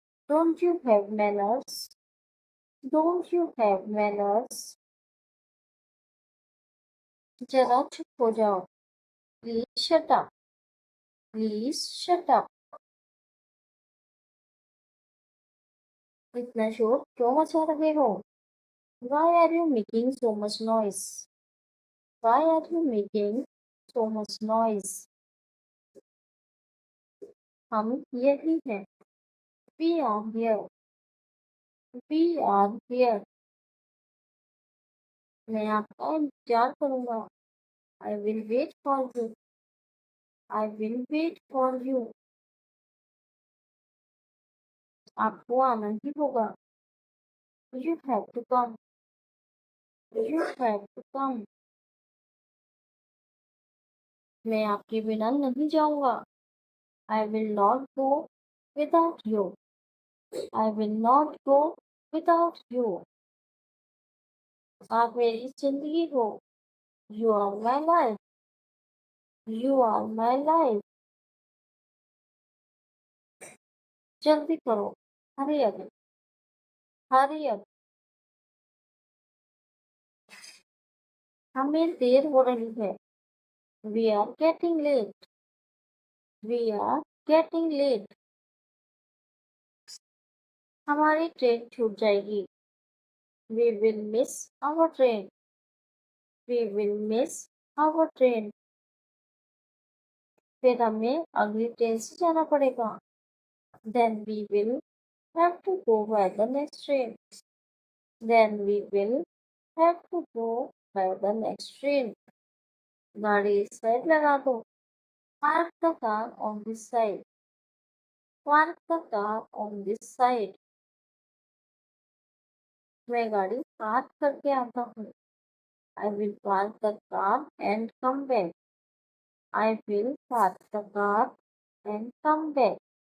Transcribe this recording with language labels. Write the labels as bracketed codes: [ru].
[en] Don't you have manners? Don't you have manners? [hi] जरा चुप हो जाओ. [en] Please shut up. Please shut up. [hi] इतना शोर क्यों मचा रहे हो? [en] Why are you making so much noise? Why are you making so much noise? [hi] हम यही हैं. [en] We are here. We are here. [hi] मैं आपका इंतजार करूंगा. [en] I will wait for you. I will wait for you. [hi] आपको आना ही होगा. [en] You have to come. You have to come. [hi] मैं आपके बिना नहीं जाऊंगा. [en] I will not go without you. I will not go without you. [hi] आप मेरी जिंदगी हो. [en] You are my life. You are my life. [hi] जल्दी करो. [en] Hurry up. Hurry up. [hi] हमें देर हो रही है. [en] We are getting late. We are getting late. [hi] हमारी ट्रेन छूट जाएगी. [en] We will miss our train. We will miss our train. [hi] फिर हमें अगली ट्रेन से जाना पड़ेगा. [en] Then we will have to go by the next train. Then we will have to go by the next train. [hi] गाड़ी इस side लगा दो. [en] Park the car on this side. Park the car on this side. [hi] मैं गाड़ी park करके आता हूँ. [en] I will park the car and come back. I will park the car and come back.